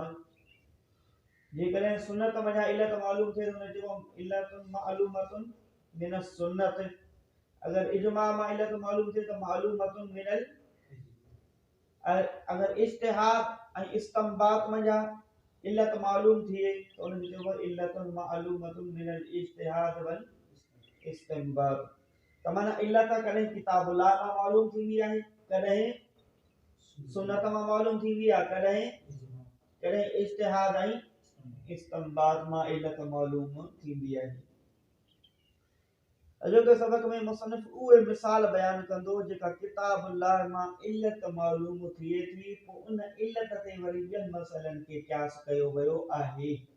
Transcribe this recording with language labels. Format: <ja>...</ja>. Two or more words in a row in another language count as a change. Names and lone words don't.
<sd>जेकॾहिं सुन्नत में इल्लत मालूम थिए उनखे चइबो</sd> <ar>علة معلومة من السنة.</ar> <sd>अगर इजमा मां इल्लत मालूम थिए त</sd> <ar>معلومة من,</ar> <sd>अगर इज्तिहाद ऐं इस्तिंबात में इल्लत मालूम थिए तो उनखे चइबो</sd> <ar>علة معلومة من الاجتهاد والاستنباط.</ar> <sd>त माना इल्लत कॾहिं किताबुल्लाह मां मालूम थींदी आहे, कॾहिं सुन्नत मां मालूम थींदी आहे, कॾहिं इज्तिहाद ऐं इस्तिंबात मां इल्लत मालूम थींदी आहे। अॼोके सबक में मुसन्निफ़ उहे मिसाल बयान कंदो जेका किताबुल्लाह मां इल्लत मालूम थिए थी, पोइ उन इल्लत ते वरी ॿियनि मसइलनि खे क़यास कयो वियो आहे।</sd>